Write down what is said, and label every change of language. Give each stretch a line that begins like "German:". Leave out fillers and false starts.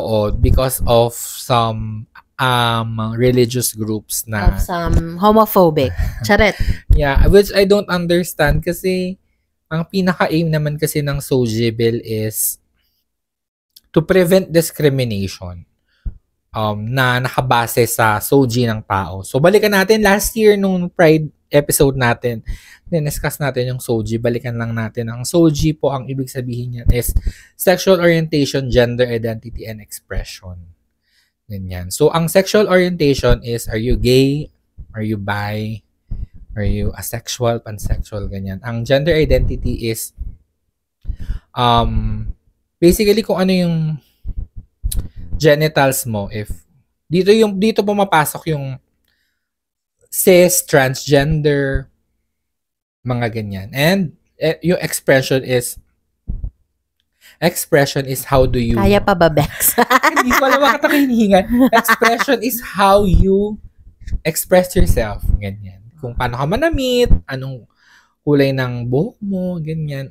English: Oo, because of some religious groups
Filipino: na
English: of some homophobic. Charet. Yeah, which I don't understand
Filipino: kasi ang pinaka-aim naman kasi ng
English: Soji Bill is to prevent discrimination.
Filipino: Na nakabase sa Soji ng tao. So, balikan natin.
English: Last year,
Filipino: nung Pride episode natin, discuss natin yung Soji. Balikan lang natin. Ang Soji po, ang ibig sabihin niyan
English: is sexual orientation, gender identity, and expression.
Filipino: Ganyan. So, ang
English: sexual orientation is, are you gay? Are you bi? Are you asexual, pansexual?
Filipino: Ganyan. Ang gender identity is, basically, kung ano yung genitals mo,
English: if
Filipino: dito pumapasok yung cis, transgender, mga ganyan. And yung
English: expression is how do you
Filipino: Kaya pa ba, Bex? hindi ko alam bakit ako hinihingan.
English: Expression is how you express yourself.
Filipino: Ganyan. Kung paano ka manamit, anong kulay ng buhok mo, ganyan.